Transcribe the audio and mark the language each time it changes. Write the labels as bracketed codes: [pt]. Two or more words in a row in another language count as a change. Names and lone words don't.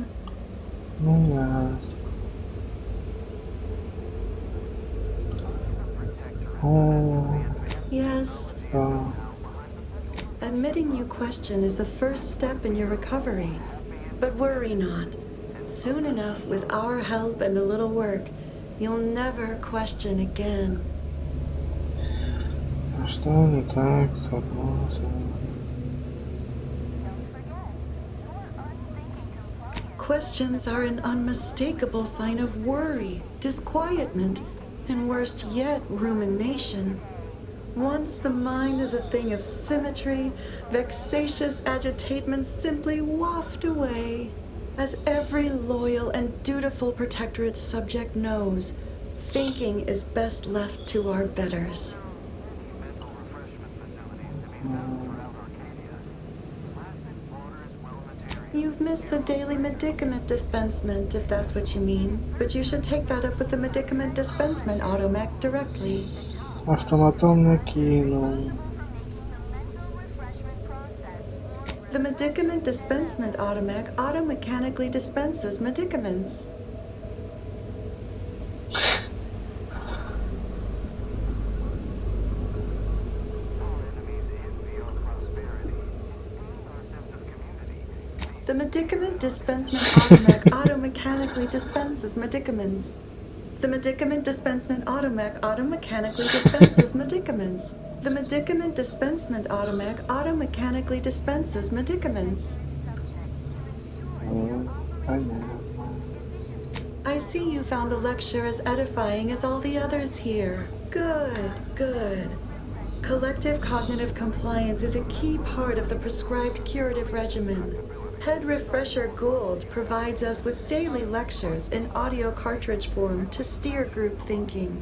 [en] Yes. Oh. Yes. Admitting you question is the first step in your recovery. But worry not. Soon enough, with our help and a little work, you'll never question again. [ru] Что не так с [en] Questions are an unmistakable sign of worry, disquietment, and worst yet, rumination. Once the mind is a thing of symmetry, vexatious agitatements simply waft away. As every loyal and dutiful protectorate subject knows, thinking is best left to our betters. You've missed the daily medicament dispensement, if that's what you mean. But you should take that up with the medicament dispensement automech directly. [ru] Автоматом накинул. [en] The medicament dispensement automech automechanically dispenses medicaments. The medicament dispensement automech automechanically dispenses medicaments. The medicament dispensement automech automechanically dispenses medicaments. The medicament dispensement automech automechanically dispenses medicaments. I see you found the lecture as edifying as all the others here. Good, good. Collective cognitive compliance is a key part of the prescribed curative regimen. Head Refresher Gould provides us with daily lectures in audio cartridge form to steer group thinking.